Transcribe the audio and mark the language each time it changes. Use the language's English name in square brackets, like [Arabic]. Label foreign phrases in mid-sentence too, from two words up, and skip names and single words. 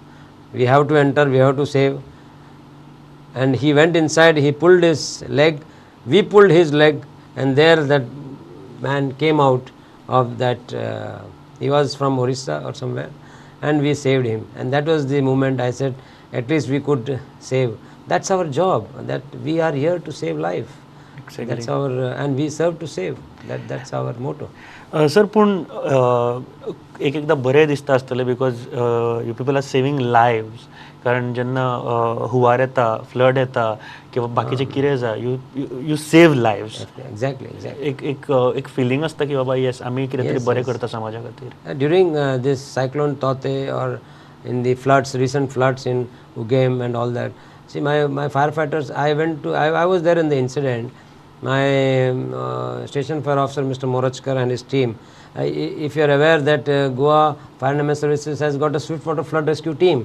[English] We have to enter, we have to save. And he went inside, he pulled his leg, we pulled his leg, and there that man came out of that, he was from Orissa or somewhere, and we saved him. And that was the moment I said, at least we could save. That's our job, that we are here to save life. Exactly. That's our, and we serve to save. That's our motto. [Konkani] सर पूण एकदा बरें दिसता आसतलें [English] because you people are saving lives. [Konkani] कारण जेन्ना हुंवार येता, फ्लड येता किंवा बाकीचें कितें जाय, [English] you save lives. Exactly. [Konkani] एक फिलींग आसता की बाबा येस आमी कितें तरी बरें करता समाजा खातीर. [English] During this cyclone Taute, or in the floods, recent floods in Ugem and all that, see my firefighters, I was there in the incident. My station fire officer Mr. Morachkar and his team, if you are aware that Goa Fire Emergency Services has got a swiftwater flood rescue team.